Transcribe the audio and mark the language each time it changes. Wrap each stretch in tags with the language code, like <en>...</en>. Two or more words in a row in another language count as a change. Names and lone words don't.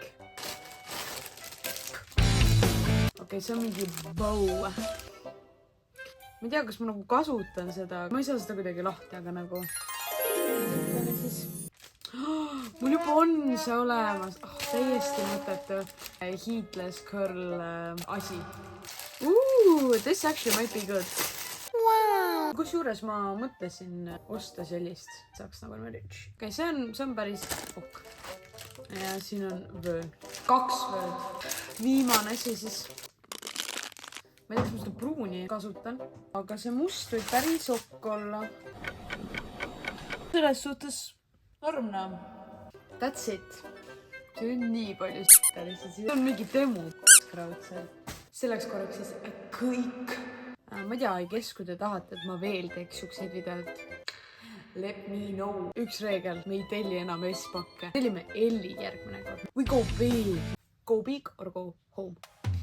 <et>Okei, see on mingi bow. Ma ei tea, kas ma nagu kasutan seda. Ma ei saa seda kuidagi lahti, aga nagu... Mul juba on see olemas. Täiesti mõttetu.</et> <en>Heatless curl</en> <et>asi.</et> <en>This actually might be good. Wow.</en> <et>Kusjuures ma mõtlesin osta sellist. Saaks nagu niimoodi. Okei, see on päris ok. Ja siin on vöö. 2 vööd. Viimane see siis. Ma ei tea, kas ma seda pruuni kasutan. Aga see must võib päris ok olla. Selles suhtes normna.</et> <en>That's it.</en> <et>See on nii palju s***alisi. See on mingi demo raudselt. Selleks korraks siis kõik. Ma ei tea, kui te tahate, et ma veel teeks siukseid videod.</et> <en>Let me know.</en> <et>Üks reegel, me ei telli enam S-pakke. Tellime L-i järgmine kord.</et> <en>We go big. Go big or go home.</en>